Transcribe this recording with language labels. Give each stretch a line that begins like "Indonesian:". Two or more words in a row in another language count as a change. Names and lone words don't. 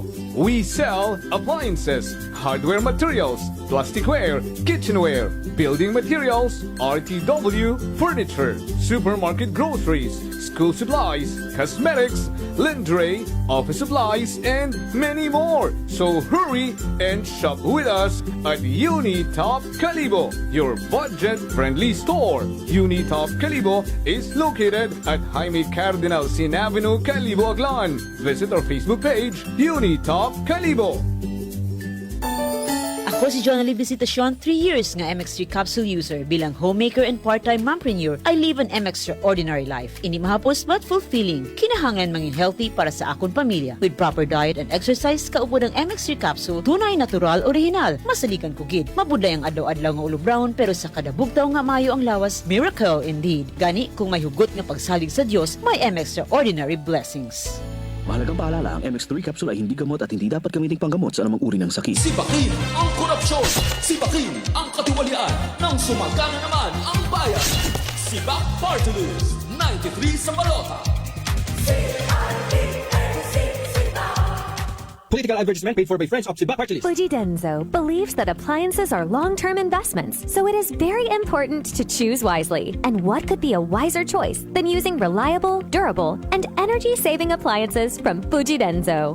English: We sell appliances, hardware materials, plasticware, kitchenware, building materials, RTW, furniture, supermarket groceries, school supplies, cosmetics, lingerie, office supplies, and many more. So hurry and shop with us at Unitop Calibo, your budget-friendly store. Unitop Calibo is located at Jaime Cardinal Sin Avenue, Calibo, Aklan. Visit our Facebook page, Unitop Calibo.
Hiligaynon: Ako si Jonali Visitacion, 3 years nga MX3 capsule user.
English: Bilang homemaker and part-time mompreneur, I live an extraordinary life.
Hiligaynon: Hindi mahapos
English: but fulfilling.
Hiligaynon: Kinahangan mangin healthy para sa akong pamilya.
English: With proper diet and exercise,
Hiligaynon: kaupo ng MX3 capsule, tunay, natural, original. Masalikan ko gid. Mabudlay ang adlaw-adlaw nga ulo brown, pero sa kada bugtaw nga mayo ang lawas,
English: miracle indeed.
Hiligaynon: Gani, kung may hugot nga pagsalig sa Dios, may
English: extraordinary blessings.
Filipino: Mahalagang paalala, ang MX3 capsule ay hindi gamot at hindi dapat gamiting panggamot sa anumang uri ng sakit. Sipakin ang korupsyon! Sipakin ang katiwalian ng sumagana naman ang bayan! Sibak Party List 93 sa Balota!
English: Political advertisement paid for by friends of Sibak Party List. Fuji Denso believes that appliances are long-term investments, so it is very important to choose wisely. And what could be a wiser choice than using reliable, durable, and energy-saving appliances from Fuji Denso?